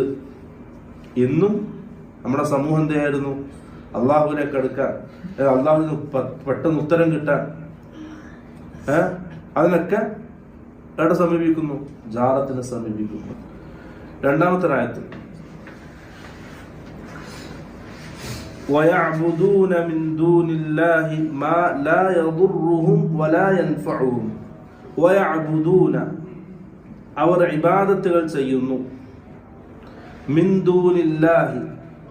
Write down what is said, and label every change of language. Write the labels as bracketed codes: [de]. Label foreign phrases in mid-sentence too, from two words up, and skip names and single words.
[ml] ഇന്നും നമ്മുടെ സമൂഹം എന്തായിരുന്നു? അള്ളാഹുവിലേക്ക് അടുക്കാൻ, അള്ളാഹുവിന് പെട്ടെന്ന് ഉത്തരം കിട്ടാൻ, അതിനൊക്കെ എവിടെ സമീപിക്കുന്നു? ജാറത്തിനെ സമീപിക്കുന്നു. രണ്ടാമത്തെ ആയത്ത്, [ar] وَيَعْبُدُونَ مِن دُونِ اللَّهِ مَا لَا يَضُرُّهُمْ وَلَا يَنْفَعُهُمْ. وَيَعْبُدُونَ, [ml] അവർ ഇബാദത്തുകൾ ചെയ്യുന്നു, [ar] من دون الله,